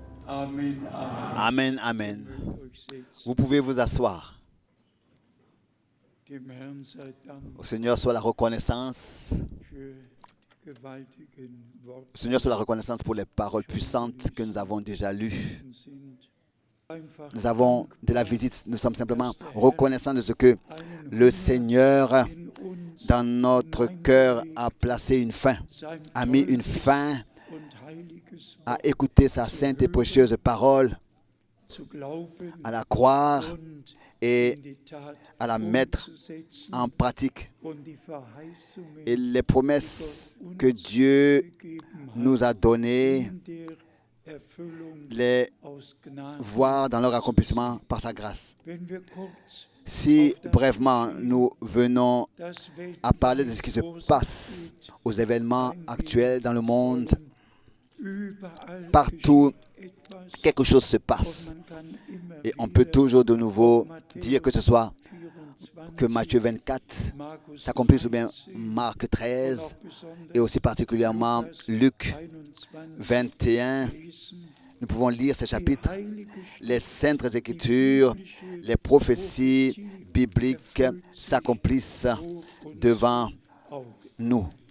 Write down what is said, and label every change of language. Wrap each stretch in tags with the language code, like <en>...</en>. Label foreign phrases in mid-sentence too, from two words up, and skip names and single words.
<de>Amen, Amen. Amen, amen. Euch setzen.</de> <fr>Vous pouvez vous asseoir.</fr> <de>Dem Herrn sei Dank</de> <fr>Au Seigneur soit la reconnaissance.</fr> <de>für gewaltigen Worte,</de> <fr>Au Seigneur soit la reconnaissance pour les paroles puissantes que nous avons déjà lues.</fr> <de>die sind. Einfach</de> <fr>Nous avons de la visite. Nous sommes simplement reconnaissants de ce que le Seigneur,</fr> <de>in uns</de> <fr>dans notre cœur, a placé une fin,</fr> <de>sein</de> <fr>a mis une fin</fr> <de>und heiliges</de> <fr>à écouter sa sainte et précieuse parole,</fr> <de>zu glauben</de> <fr>à la croire</fr> <de>und</de> <fr>et</fr> <de>in die Tat</de> <fr>à la mettre</fr> <de>umzusetzen</de> <fr>en pratique.</fr> <de>und die Verheißungen</de> <fr>Et les promesses que Dieu</fr> <de>gegeben hat,</de> <fr>nous a données,</fr> <de>in der Erfüllung</de> <fr>les</fr> <de>aus Gnade.</de> <fr>voir dans leur accomplissement par sa grâce.</fr> <de>Wenn wir kurz</de> <fr>Si brièvement nous venons</fr> <de>das</de> <fr>à parler de ce qui se passe aux événements actuels dans le monde,</fr> <de>überall</de> <fr>partout</fr> <de>etwas</de> <fr>quelque chose se passe.</fr> <de>man kann immer</de> <fr>Et on peut toujours de nouveau dire que ce soit</fr> <de>24</de> <fr>que Matthieu 24</fr> <de>Markus</de> <fr>s'accomplisse ou bien Marc 13 et aussi particulièrement Luc 21. Nous pouvons lire ces chapitres, les saintes écritures, les prophéties bibliques s'accomplissent devant nous.</fr>